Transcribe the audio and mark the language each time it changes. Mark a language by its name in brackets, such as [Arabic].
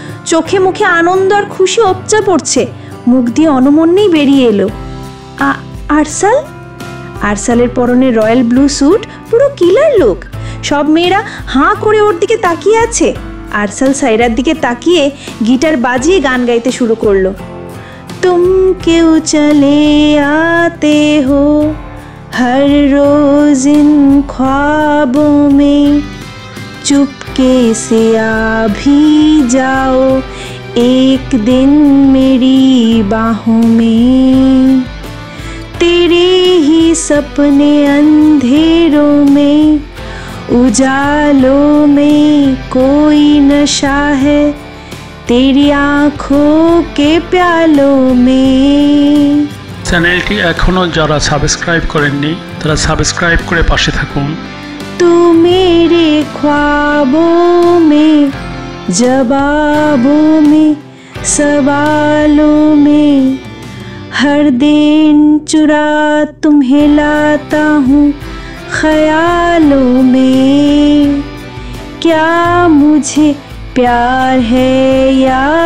[Bangla] চোখে মুখে আনন্দ আর খুশি উপচা পড়ছে। মুখ দিয়ে অনমন্যেই বেরিয়ে এলো, আরসাল। আরসালের পরনে রয়্যাল ব্লু স্যুট, পুরো কিলার লুক। সব মেয়েরা হাঁ করে ওর দিকে তাকিয়ে আছে। আরসাল সায়রার দিকে তাকিয়ে গিটার বাজিয়ে গান গাইতে শুরু করলো। [Hindi] तुम क्यों चले आते हो हर रोज इन ख्वाबों में, चुपके से आ भी जाओ एक दिन मेरी बाहों में, तेरे ही सपने अंधेरों में, उजालों में कोई नशा है, तेरी आँखों के प्यालों में। [Bangla] চ্যানেলটি এখনো যারা সাবস্ক্রাইব করেননি তারা সাবস্ক্রাইব করে পাশে থাকুন। [Hindi] तू मेरे ख्वाबों में, जवाबों में, सवालों में, हर दिन चुरा तुम्हें लाता हूँ ख्यालों में, क्या मुझे प्यार है या